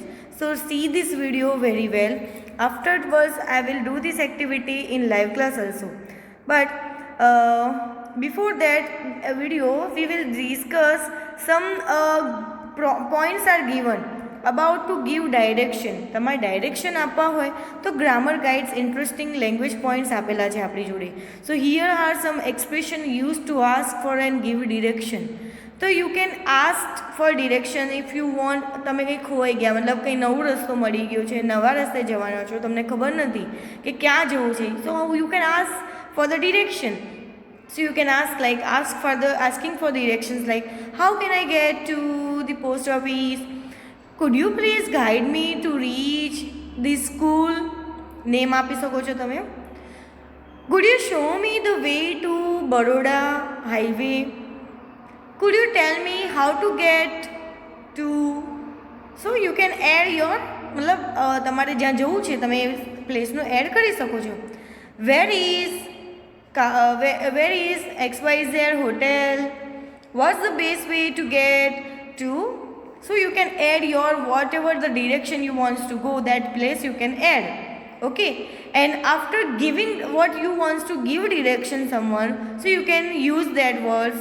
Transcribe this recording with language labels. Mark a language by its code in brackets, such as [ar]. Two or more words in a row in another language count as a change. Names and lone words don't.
[en] So see this video very well. Afterwards I will do this activity in live class also, but before that video we will discuss some points are given about to give direction. [gu] તમારે ડાયરેક્શન આપવા હોય તો [en] grammar guides interesting language points [gu] આપેલા છે આપણી જોડે. [en] So here are some expression use to ask for and give direction. તો you can ask for direction if you want. [gu] તમે કંઈ ખોવાઈ ગયા, મતલબ કંઈ નવો રસ્તો મળી ગયો છે, નવા રસ્તે જવાના છો, તમને ખબર નથી કે ક્યાં જવું છે, [en] so you can ask for the direction. So you can asking for directions like, how can I get to the post office? Could you please guide me to reach this school? [gu] Name આપી શકો છો તમે. [en] Could you show me the way to Baroda highway? Could you tell me how to get to? So you can add your, [gu] મતલબ તમારે જ્યાં જવું છે તમે પ્લેસનું એડ કરી શકો છો. [en] Where is XYZ hotel? What's the best way to get to? So you can add your whatever the direction you want to go, that place you can add. Okay, and after giving what you want to give direction someone, so you can use that words,